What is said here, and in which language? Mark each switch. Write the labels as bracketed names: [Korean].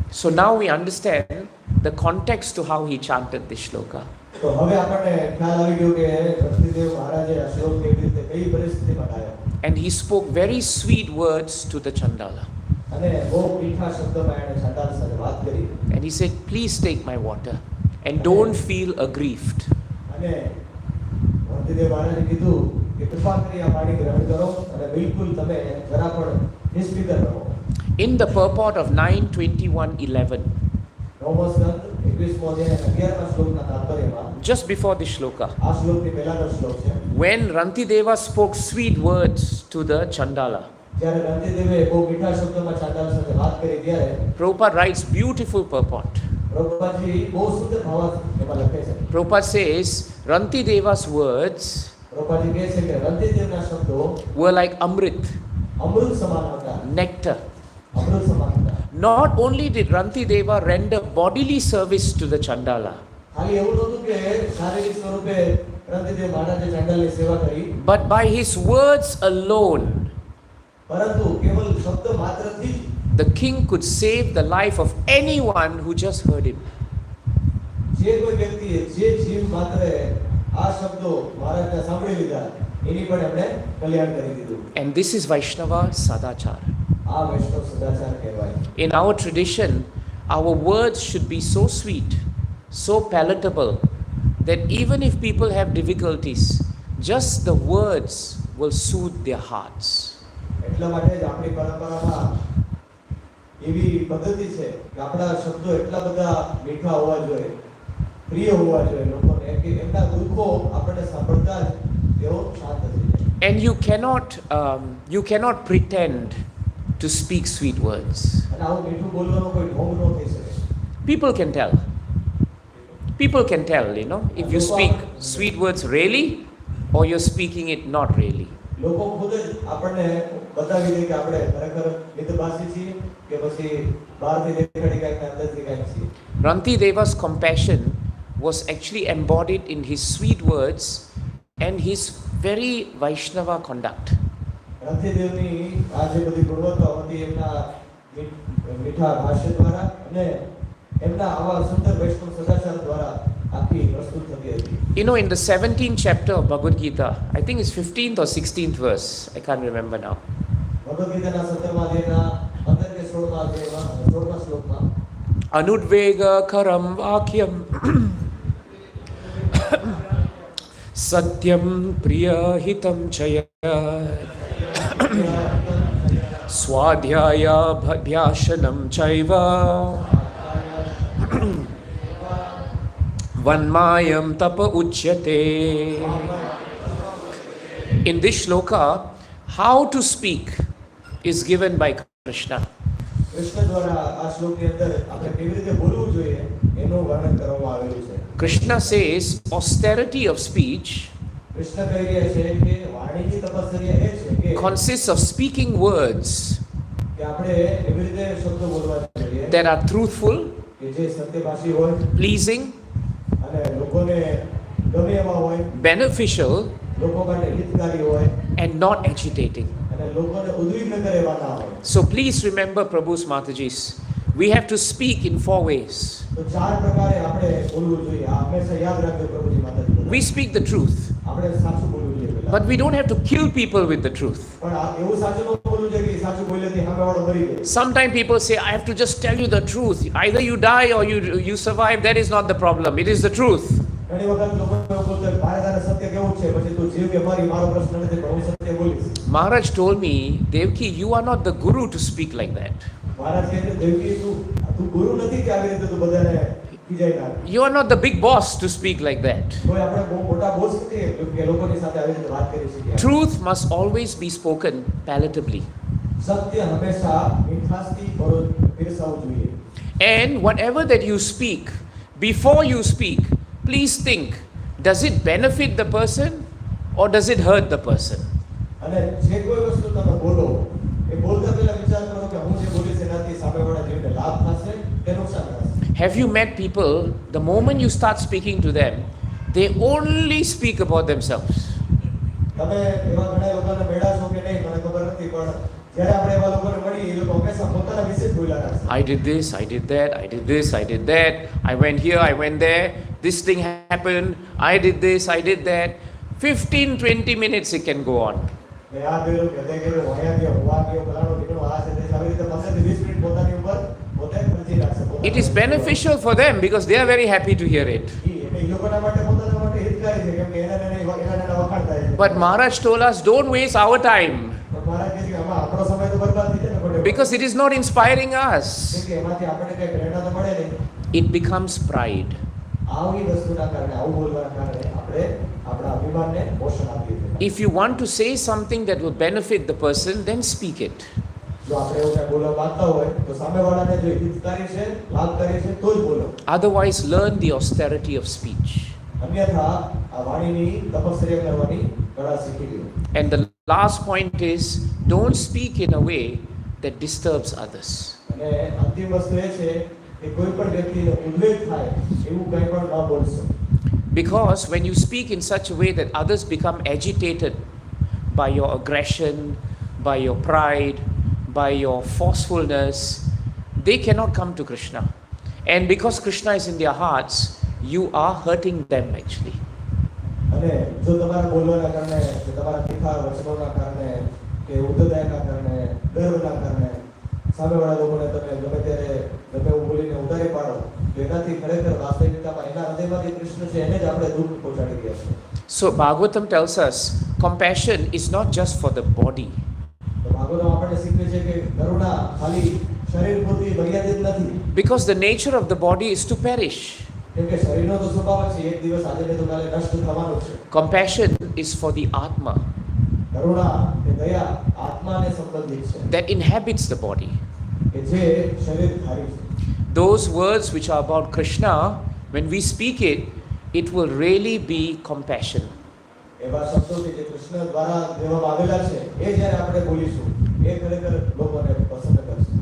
[English] So now we understand the context to how he chanted this shloka. [Gujarati] તો હવે આપણને ખ્યાલ આવી ગયો કે રતિદેવ મહારાજે આ શ્લોક કેવી રીતે કઈ પરિસ્થિતિમાં ગાયો. [English] And he spoke very sweet words to the Chandala. [Gujarati] અને બહુ મીઠા શબ્દોમાં એણે ચાંડાલ સાથે વાત કરી. [English] And he said, "Please take my water and don't feel aggrieved." [Gujarati] અને રતિદેવ મહારાજે કીધું કે કૃપા કરી આ પાણી ગ્રહણ કરો અને બિલકુલ તમે જરા પણ નિષ્ફિકર રહો. [English] In the purport of 9:21:11, [Gujarati] નવમો સ્કંદ 21મો અધ્યાય 11મા શ્લોકના તાત્પર્યમાં [English] just before this shloka, [Gujarati] આ શ્લોકની પહેલાનો શ્લોક છે. [English] when Rantideva spoke sweet words to the Chandala, [Gujarati] જ્યારે રતિદેવે બહુ મીઠા શબ્દોમાં ચાંડાલ સાથે વાત કરી ત્યારે [English] Prabhupada writes beautiful purport. [Gujarati] પ્રભુપાદજી બહુ સુંદર ભાવાર્થ એમાં લખે છે. [English] Prabhupada says Rantideva's words [Gujarati] પ્રભુપાદજી કહે છે કે રતિદેવના શબ્દો [English] were like amrit, [Gujarati] અમૃત સમાન હતા. [English] nectar. [Gujarati] અમૃત સમાન હતા. [English] Not only did Rantideva render bodily service to the Chandala, [Gujarati] ખાલી એવું નહોતું કે શારીરિક સ્વરૂપે રતિદેવ મહારાજે ચાંડાલની સેવા કરી, [English] but by his words alone, [Gujarati] પરંતુ કેવલ શબ્દ માત્રથી જ [English] the king could save the life of anyone who just heard him. [Gujarati] જે કોઈ વ્યક્તિએ જે જીવ માત્રે આ શબ્દો મહારાજના સાંભળી લીધા એની પણ એમણે કલ્યાણ કરી દીધું. [English] And this is Vaishnava Sadachar. [Gujarati] આ વૈષ્ણવ સદાચાર કહેવાય. [English] In our tradition, our words should be so sweet, so palatable, that even if people have difficulties, just the words will soothe their hearts. [Gujarati] એટલા માટે જ આપણી પરંપરામાં એવી પદ્ધતિ છે કે આપણા શબ્દો એટલા બધા મીઠા હોવા જોઈએ, પ્રિય હોવા જોઈએ લોકોને કે એમના દુઃખો આપણને સાંભળતા જ તેઓ શાંત થઈ જાય. [English] And you cannot pretend to speak sweet words. [Gujarati] અને આવું મીઠું બોલવાનો કોઈ ઢોંગ ન થઈ શકે. [English] People can tell. People can tell, you know, if you speak sweet words really or you're speaking it not really. [Gujarati] લોકો ખુદ જ આપણને બતાવી દે કે આપણે ખરેખર મિતભાષી છીએ કે પછી બહારથી દેખાડી કાંઈક ને અંદરથી કાંઈક છીએ. [English] Ranti Deva's compassion was actually embodied in his sweet words and his very Vaishnava conduct. [Gujarati] રંતીદેવની આ જે બધી ગુણવત્તાઓ હતી એમના મીઠા ભાષ્ય દ્વારા અને એમના આવા સુંદર વૈષ્ણવ સદાચાર દ્વારા આખી પ્રસ્તુત થતી હતી. [English] You know, in the 17th chapter of Bhagavad Gita, I think it's 15th or 16th verse, I can't remember now. [Gujarati] Bhagavad ગીતાના 17મા અધ્યાયના 15 કે 16મા અધ્યાયમાં 16મા શ્લોકમાં [Sanskrit] Anudvega karam vakyam satyam priya hitam chaya swadhyaya bhyashanam chaiva vanmayam tapa uchyate. [English] In this shloka, how to speak is given by Krishna. [Gujarati] Krishna દ્વારા આ શ્લોકની અંદર આપણે કેવી રીતે બોલવું જોઈએ એનું વર્ણન કરવામાં આવેલું છે. [English] Krishna says austerity of speech [Gujarati] Krishna કહી રહ્યા છે કે વાણીની તપસ્યા એ છે કે [English] consists of speaking words [Gujarati] કે આપણે એવી રીતે શબ્દો બોલવા જોઈએ [English] that are truthful, [Gujarati] કે જે સત્યભાષી હોય [English] pleasing, [Gujarati] અને લોકોને ગમે એવા હોય, [English] beneficial, [Gujarati] લોકો માટે હિતકારી હોય [English] and not agitating. [Gujarati] અને લોકોને ઉદ્વિગ્ન કરે એવા ના હોય. [English] So please remember, Prabhu's Mataji's, we have to speak in 4 ways. [Gujarati] તો ચાર પ્રકારે આપણે બોલવું જોઈએ. આ હંમેશા યાદ રાખજો પ્રભુજી માતાજી. [English] We speak the truth, [Gujarati] આપણે સાચું બોલવું જોઈએ પહેલા. [English] but we don't have to kill people with the truth. [Gujarati] પણ એવું સાચું ન બોલવું જોઈએ કે સાચું બોલ્યાથી સામેવાળો મરી જાય. [English] Sometimes people say, I have to just tell you the truth. Either you die or you survive. That is not the problem. It is the truth. [Gujarati] ઘણી વખત લોકો એવું બોલતા હોય, મારે તારે સત્ય કેવું છે, પછી તું જીવ કે મરી મારો પ્રશ્ન નથી, પણ હું સત્ય બોલીશ. [English] Maharaj told me, Devaki, you are not the guru to speak like that. [Gujarati] મહારાજ કહે છે, દેવકી તું ગુરુ નથી કે આવી રીતે તું બધાને ખીજાઈ નાખ. [English] You are not the big boss to speak like that. [Gujarati] કોઈ આપણે બહુ મોટા બોસ નથી કે લોકોની સાથે આવી રીતે વાત કરી શકીએ. [English] Truth must always be spoken palatably. [Gujarati] સત્ય હંમેશા મીઠાશથી પીરસાવવું જોઈએ. [English] And whatever that you speak, before you speak, please think, does it benefit the person or does it hurt the person? [Gujarati] અને જે કોઈ વસ્તુ તમે બોલો એ બોલતા પહેલા વિચાર કરો કે હું જે બોલીશ એનાથી સામેવાળા જીવને લાભ થશે કે નુકસાન થશે. [English] Have you met people, the moment you start speaking to them, they only speak about themselves? [Gujarati] તમે એવા ઘણા લોકોને મેળા છો કે નહીં મને ખબર નથી, પણ જ્યારે આપણે એવા લોકોને મળી એ લોકો હંમેશા પોતાના વિશે જ બોલ્યા રાખશે. [English] I did this, I did that, I did this, I did that, I went here, I went there, this thing happened, I did this, I did that. 15-20 minutes it can go on. [Gujarati] મેં આ કર્યું કે તે કર્યું, અહીંયા ગયો, હું આ ગયો, ફલાણું ઢીકણું, આ છે તે છે, આવી રીતે 15 થી 20 મિનિટ પોતાની ઉપર પોતે ખર્ચી રાખશે. [English] It is beneficial for them because they are very happy to hear it. [Gujarati] એ લોકોના માટે પોતાના માટે હિતકારી છે કેમ કે એના વખાણ થાય છે. [English] But Maharaj told us, don't waste our time [Gujarati] પણ મહારાજ કહે છે કે આમાં આપણો સમય તો બરબાદ થઈ જાય ને ખોટે. [English] because it is not inspiring us. [Gujarati] કેમ કે એમાંથી આપણને કઈ પ્રેરણા તો મળે નહીં. [English] It becomes pride. [Gujarati] આવી વસ્તુના કારણે આવું બોલવાના કારણે આપણે આપણા અભિમાનને પોષણ આપીએ છીએ. [English] If you want to say something that will benefit the person, then speak it. [Gujarati] જો આપણે એવું કંઈ બોલવા માંગતા હોય તો સામેવાળાને જો હિતકારી છે લાભકારી છે તો જ બોલો. [English] Otherwise, learn the austerity of speech. [Gujarati] અન્યથા આ વાણીની તપશ્ચર્યા કરવાની કળા શીખી લો. [English] And the last point is, don't speak in a way that disturbs others. [Gujarati] અને અંતિમ વસ્તુ એ છે કે કોઈ પણ વ્યક્તિને ઉદ્વેગ થાય એવું કંઈ પણ ન બોલશો. [English] Because when you speak in such a way that others become agitated by your aggression, by your pride, by your forcefulness, they cannot come to Krishna. And because Krishna is in their hearts, you are hurting them actually. [Gujarati] અને જો તમારા બોલવાના કારણે કે તમારા તીખા વચનોના કારણે કે ઉદ્ધતાના કારણે ગર્વના કારણે સામેવાળા લોકોને તમે ગમે ત્યારે ગમે એવું બોલીને ઉતારી પાડો તો એનાથી ખરેખર વાસ્તવિકતામાં એના હૃદયમાંથી કૃષ્ણ છે એને જ આપણે દુઃખ પહોંચાડી રહ્યા છીએ. [English] So Bhagavatam tells us compassion is not just for the body. [Gujarati] તો ભાગવતમ આપણને શીખવે છે કે કરુણા ખાલી શરીર પૂરતી મર્યાદિત નથી. [English] Because the nature of the body is to perish. [Gujarati] કેમ કે શરીરનો તો સ્વભાવ છે એક દિવસ આજે ને તો કાલે નષ્ટ થવાનો છે. [English] Compassion is for the Atma [Gujarati] કરુણા કે દયા આત્માને સંબંધિત છે [English] that inhabits the body. [Gujarati] કે જે શરીર ધારી છે. [English] those words which are about Krishna, when we speak it, it will really be compassion. [Gujarati] એવા શબ્દો કે જે કૃષ્ણ દ્વારા દેવામાં આવેલા છે એ જ્યારે આપણે બોલીશું એ ખરેખર લોકોને પસંદ કરશે.